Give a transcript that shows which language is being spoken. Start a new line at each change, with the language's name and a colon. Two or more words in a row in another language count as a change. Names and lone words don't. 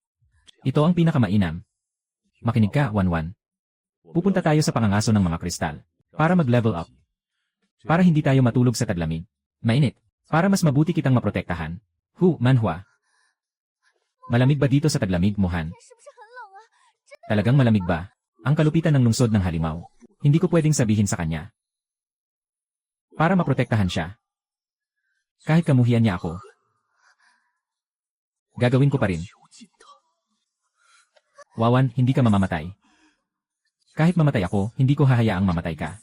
Filipino: Ito ang pinakamainam. Makinig ka, Wanwan. Pupunta tayo sa pangangaso ng mga kristal. Para mag-
English: level up.
Filipino: Para hindi tayo matulog sa taglamig. Mainit. Para mas mabuti kitang maprotektahan. Manhwa. Malamig ba dito sa taglamig, Mohan?
Chinese: 是不是很冷啊？
Filipino: Talagang malamig ba? Ang kalupitan ng lungsod ng halimaw. Hindi ko pwedeng sabihin sa kanya. Para maprotektahan siya. Kahit kamuhian niya ako. Gagawin ko pa rin. Wawan, hindi ka mamamatay. Kahit mamatay ako, hindi ko hahayaang mamatay ka.